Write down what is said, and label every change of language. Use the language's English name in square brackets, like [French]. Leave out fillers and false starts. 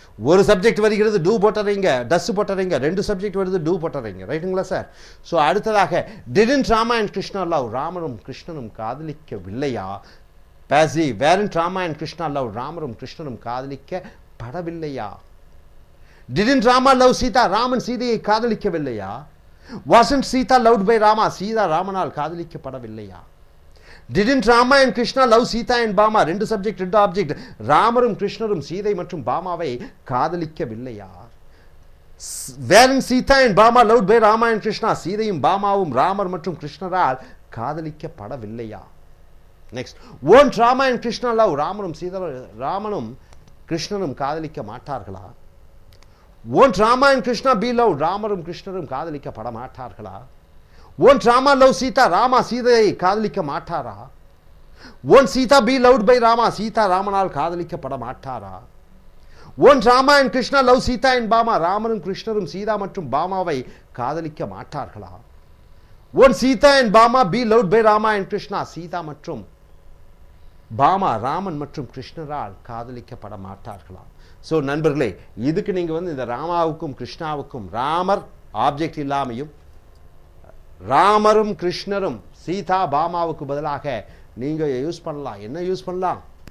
[Tamil] ஒரு சப்ஜெக்ட் வருகிறது, டூ போட்டறீங்க, டஸ் போட்டறீங்க. 2 சப்ஜெக்ட் வருது, டூ போட்டறீங்க. ரைட்டுங்களா சார்? ஸோ அடுத்ததாக [English] didn't Rama and Krishna love, [Tamil] ராமரும் கிருஷ்ணனும் காதலிக்கவில்லையா. Passive, [English] weren't Rama and Krishna love, [Tamil] ராமரும் கிருஷ்ணனும் காதலிக்கப்படவில்லையா. [English] Didn't Rama love Sita? [Tamil] Raman சீதையை காதலிக்கவில்லையா? [English] Wasn't Sita loved by Rama? [Tamil] Sita ராமனால் காதலிக்கப்படவில்லையா? [English] Didn't Rama and Krishna love Sita and Bama? [Tamil] ரெண்டு சப்ஜெக்ட் ரெண்டு ஆப்ஜெக்ட். ராமரும் கிருஷ்ணரும் சீதை மற்றும் பாமாவை காதலிக்கவில்லையா? [English] Weren't Sita and Bama loved by Rama and Krishna? [Tamil] சீதையும் பாமாவும் ராமர் மற்றும் கிருஷ்ணரால் காதலிக்கப்படவில்லையா? [English] Next, won't Rama and Krishna love? [Tamil] ராமனும் கிருஷ்ணனும் காதலிக்க மாட்டார்களா? [English] Won't Rama and Krishna be loved? [Tamil] ராமரும் கிருஷ்ணரும் காதலிக்கப்பட மாட்டார்களா? [English] Won't Rama love Sita? [Tamil] Rama சீதையை காதலிக்க மாட்டாரா? [English] Won't Sita be loved by Rama? [Tamil] Sita ராமனால் காதலிக்கப்பட மாட்டாரா? [English] Won't Rama and Krishna love Sita and Bama? [Tamil] ராமரும் கிருஷ்ணரும் சீதா மற்றும் பாமாவை காதலிக்க மாட்டார்களா? [English] Won't Sita and Bama be loved by Rama and Krishna? [Tamil] Sita மற்றும் பாமா ராமன் மற்றும் கிருஷ்ணரால் காதலிக்கப்பட மாட்டார்களா? ஸோ நண்பர்களே, இதுக்கு நீங்கள் இந்த ராமாவுக்கும் கிருஷ்ணாவுக்கும் ராமர் ஆப்ஜெக்ட் இல்லாமையும் ராமரும் கிருஷ்ணரும் சீதா பாமாவுக்கு பதிலாக நீங்கள் யூஸ் பண்ணலாம். என்ன யூஸ் பண்ணலாம்?